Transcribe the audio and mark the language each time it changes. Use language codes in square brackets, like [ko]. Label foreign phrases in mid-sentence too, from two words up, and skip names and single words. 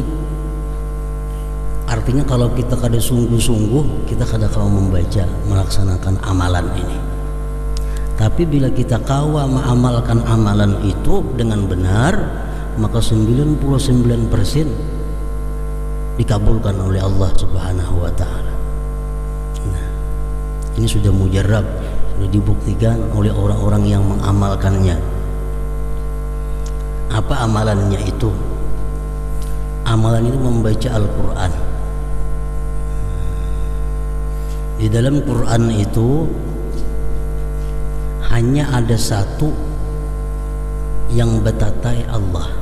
[bjn] Artinya kalau kita kada sungguh-sungguh, kita kada mau membaca, melaksanakan amalan ini. [id] Tapi bila kita kawa mengamalkan amalan itu dengan benar, maka 99% dikabulkan oleh Allah [ar] Subhanahu wa taala. [id] Nah, ini sudah mujarab, sudah dibuktikan oleh orang-orang yang mengamalkannya. Apa amalannya itu? Amalan itu membaca Al-Quran. Di dalam Quran itu hanya ada satu yang betatai Allah.